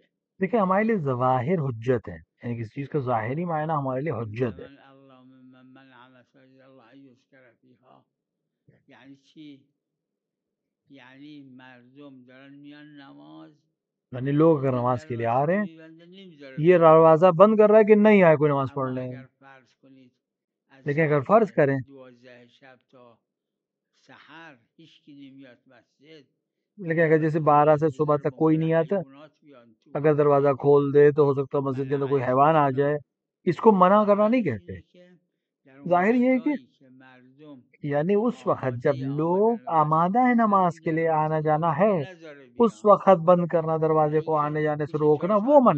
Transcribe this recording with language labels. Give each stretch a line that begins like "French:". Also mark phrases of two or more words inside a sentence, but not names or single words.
Urdu: دیکھیں ہمارے لیے ظواہر حجت ہے، یعنی کسی چیز کا ظاہری معنی ہمارے لیے حجت ہے.
Arabic: اللہ من منع مساجد اللہ ان یذکر فیها
Persian: یعنی چی؟ یعنی مردم دارن میان نماز،
Urdu: یعنی لوگ اگر نماز کے لیے آ رہے ہیں، ہیں یہ دروازہ بند کر رہا ہے کہ نہیں آئے کوئی نماز پڑھ لیں. لیکن اگر فرض کریں
Persian: 12 شب تا سحر هیچ کی نمیاد مسجد،
Urdu: لیکن اگر جیسے 12 سے صبح تک کوئی نہیں آتا، اگر دروازہ کھول دے تو ہو سکتا ہے مسجد کے اندر کوئی حیوان آ جائے. اس کو منع کرنا نہیں کہتے. ظاہر یہ ہے کہ یعنی اس وقت جب لوگ آمادہ ہے نماز کے لیے آنا جانا ہے، اس وقت بند کرنا، دروازے کو آنے جانے سے روکنا، وہ منع.